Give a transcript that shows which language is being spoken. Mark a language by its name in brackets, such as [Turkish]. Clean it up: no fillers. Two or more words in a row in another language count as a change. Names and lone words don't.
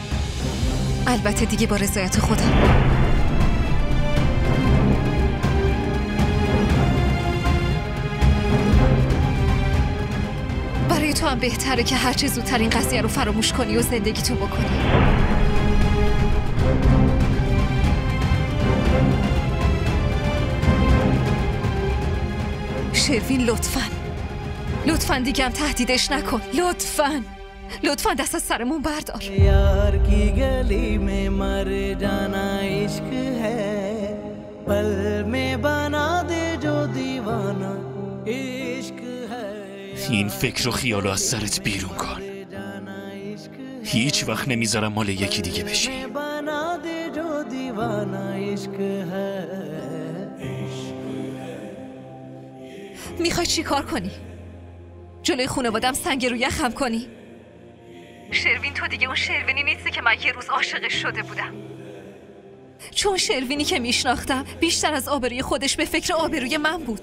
[Persian] البته دیگه با رضایت خودم. برای تو هم بهتره که هرچه زودتر این قضیه رو فراموش کنی و زندگیتو بکنی. شروین لطفاً دیگه هم تهدیدش نکن. لطفاً دست از سرمون بردار. [Hindi] यार की गली में मर जाना इश्क है पल में बना दे जो दीवाना इश्क है. [Persian] این فکر و خیالو از سرت بیرون کن. هیچ وقت نمیذارم مال یکی دیگه بشی. [Hindi] बना दे जो दीवाना इश्क है. [Persian] میخوای چی کار کنی؟ جلوی خانوادم سنگ رو یخم کنی؟ شروین تو دیگه اون شروینی نیستی که من یه روز عاشقش شده بودم. چون شروینی که میشناختم بیشتر از آبروی خودش به فکر آبروی من بود.